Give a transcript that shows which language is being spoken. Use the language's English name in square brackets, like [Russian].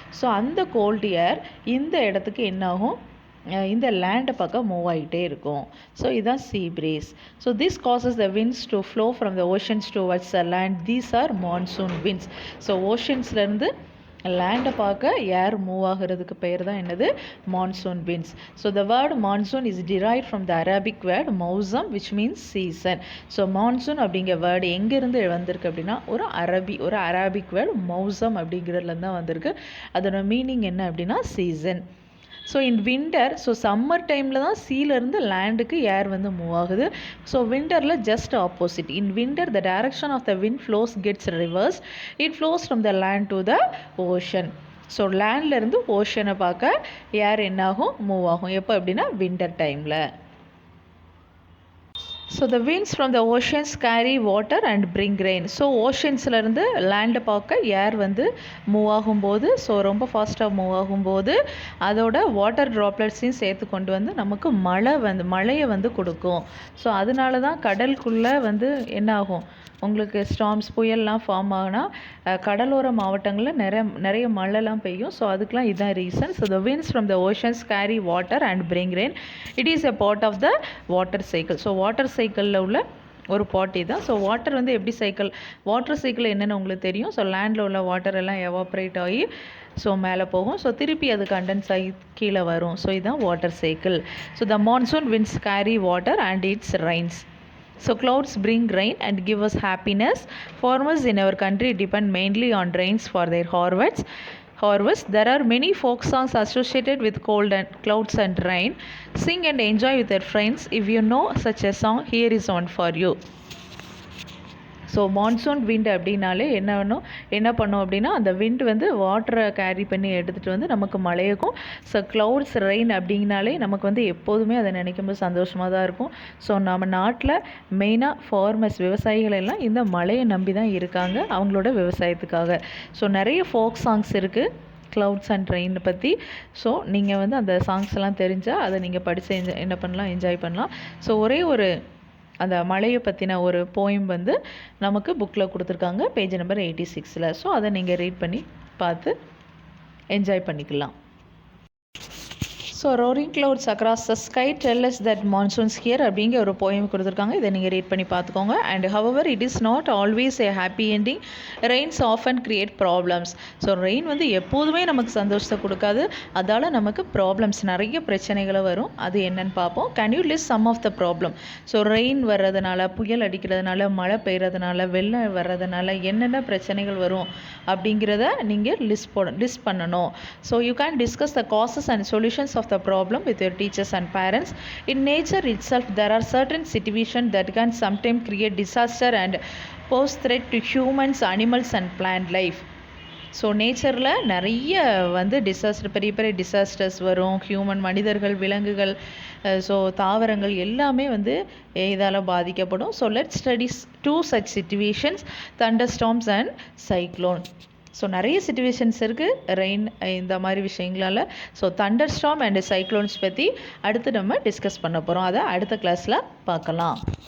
[Tamil] So அந்த gold ஏர் இந்த இடத்துக்கு என்னாகும், இந்த லேண்டை பக்கம் மூவ் ஆகிட்டே இருக்கும். [English] So இதுதான் sea breeze. So this causes the winds to flow from the oceans towards the land. These are monsoon winds. [Tamil] So ஓஷன்ஸ்லேருந்து லேண்டை பார்க்க ஏர் மூவ் ஆகிறதுக்கு பெயர் தான் என்னது, monsoon winds. [English] So the word monsoon is derived from the Arabic word mausam which means season. [Tamil] So monsoon அப்படிங்கிற word எங்கேருந்து வந்திருக்கு அப்படின்னா, ஒரு அரபிக் வேர்டு மௌசம் அப்படிங்கிறதுலேருந்து தான் வந்திருக்கு. அதோட மீனிங் என்ன அப்படின்னா season. [English] so in winter, [Tamil] so summer டைமில் தான் சீலேருந்து லேண்டுக்கு ஏர் வந்து மூவ் ஆகுது. [English] So விண்டரில் just opposite. In winter the direction of the wind flows gets reverse. It flows from the land to the ocean. [Tamil] So லேண்ட்லேருந்து ஓஷனை பார்க்க ஏர் என்னாகும், மூவ் ஆகும். எப்போ அப்படின்னா விண்டர் டைமில். [English] So the winds from the oceans carry water and bring rain. [Tamil] So ஓஷன்ஸ்லேருந்து லேண்டை பார்க்க ஏர் வந்து move ஆகும்போது, ஸோ ரொம்ப ஃபாஸ்ட்டாக மூவ் ஆகும்போது அதோட வாட்டர் ட்ராப்லெட்ஸையும் சேர்த்து கொண்டு வந்து நமக்கு மழையை வந்து கொடுக்கும். ஸோ அதனால தான் கடலுக்குள்ளே வந்து என்ன ஆகும், உங்களுக்கு ஸ்டார்ம்ஸ், புயல்லாம் ஃபார்ம் ஆகுனா கடலோர மாவட்டங்களில் நிறைய மழைலாம் பெய்யும். ஸோ அதுக்கெலாம் இதுதான் reason. [English] So the winds from the oceans carry water and bring rain. It is a part of the water cycle. [Tamil] So water சைக்கிளில் உள்ள ஒரு பார்ட்டி தான். ஸோ வாட்டர் வந்து எப்படி சைக்கிள், வாட்டர் சைக்கிள் என்னென்னு உங்களுக்கு தெரியும். ஸோ லேண்டில் உள்ள வாட்டர் எல்லாம் எவாப்ரேட் ஆகி ஸோ மேலே போகும். ஸோ திருப்பி அது கண்டென்ஸ் ஆகி கீழே வரும். ஸோ இதுதான் water cycle. [English] So the monsoon winds carry water and its rains. So clouds bring rain and give us happiness. Farmers in our country depend mainly on rains for their harvest. There are many folk songs associated with cold and clouds and rain. Sing and enjoy with your friends. If you know such a song, here is one for you. [Tamil] So monsoon wind அப்படின்னாலே என்ன பண்ணும் அப்படின்னா, அந்த wind வந்து வாட்டரை carry பண்ணி எடுத்துகிட்டு வந்து நமக்கு மழையக்கும். ஸோ க்ளவுட்ஸ் ரெயின் அப்படின்னாலே நமக்கு வந்து எப்போதுமே அதை நினைக்கும்போது சந்தோஷமாக தான் இருக்கும். ஸோ நம்ம நாட்டில் மெயினாக ஃபார்மர்ஸ், விவசாயிகள் எல்லாம் இந்த மழையை நம்பி தான் இருக்காங்க அவங்களோட விவசாயத்துக்காக. ஸோ நிறைய ஃபோக் சாங்ஸ் இருக்குது க்ளவுட்ஸ் அண்ட் ரெயினை பற்றி. ஸோ நீங்கள் வந்து அந்த சாங்ஸ் எல்லாம் தெரிஞ்சால் அதை நீங்கள் படித்து என்ன பண்ணலாம், என்ஜாய் பண்ணலாம். ஸோ ஒரே ஒரு அந்த மழையை பற்றின ஒரு போயம் வந்து நமக்கு புக்கில் கொடுத்துருக்காங்க, பேஜ் நம்பர் 86. ஸோ அதை நீங்கள் ரீட் பண்ணி பார்த்து என்ஜாய் பண்ணிக்கலாம். So [English] roaring clouds across the sky tell us that monsoons here [Tamil] அப்படிங்கிற ஒரு போயம் கொடுத்துருக்காங்க. இதை நீங்கள் ரீட் பண்ணி பார்த்துக்கோங்க. [English] And however it is not always a happy ending. Rains often create problems. [Tamil] So rain வந்து எப்போதுமே நமக்கு சந்தோஷத்தை கொடுக்காது. அதால் நமக்கு ப்ராப்ளம்ஸ், நிறைய பிரச்சனைகளை வரும். அது என்னன்னு பார்ப்போம். [English] Can you list some of the problem? [Tamil] So rain வர்றதுனால, புயல் அடிக்கிறதுனால, மழை பெய்கிறதுனால, வெள்ளம் வர்றதுனால என்னென்ன பிரச்சனைகள் வரும் அப்படிங்கிறத நீங்கள் லிஸ்ட் பண்ணணும். [English] So you can discuss the causes and solutions of the problem with your teachers and parents. In nature itself there are certain situations that can sometimes create disaster and pose threat to humans, animals and plant life. [Tamil] So நேச்சரில் நிறைய வந்து பெரிய பெரிய disasters வரும். மனிதர்கள், விலங்குகள், so தாவரங்கள் எல்லாமே வந்து இதால் பாதிக்கப்படும். [English] So let's studies 2 such situations, thunderstorms and cyclone. [Tamil] So நிறைய சிச்சுவேஷன்ஸ் இருக்குது ரெயின் இந்த மாதிரி விஷயங்களால். So Thunder storm and cyclones பற்றி அடுத்து நம்ம டிஸ்கஸ் பண்ண போகிறோம். அதை அடுத்த கிளாஸில் பார்க்கலாம்.